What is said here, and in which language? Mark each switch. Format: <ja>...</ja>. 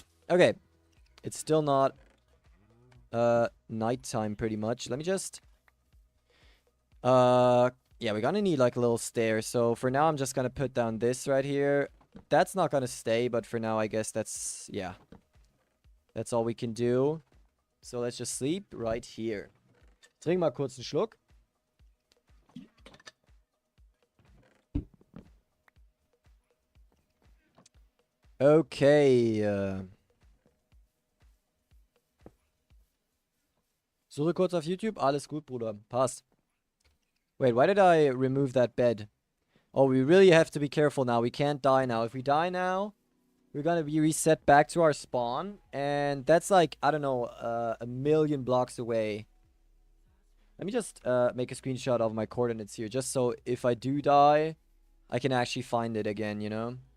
<en>Okay. It's still not nighttime pretty much. Let me just yeah, we're gonna need like a little stair. So for now I'm just gonna put down this right here. That's not gonna stay, but for now I guess that's, yeah, that's all we can do. So let's just sleep right here.</en> <de>Trink mal kurz einen Schluck. Okay. Suche kurz auf YouTube. Alles gut, Bruder. Passt.</de> <en>Wait, why did I remove that bed? Oh, we really have to be careful now. We can't die now. If we die now, we're gonna be reset back to our spawn. And that's like, I don't know, a million blocks away. Let me just make a screenshot of my coordinates here. Just so if I do die, I can actually find it again, you know?</en>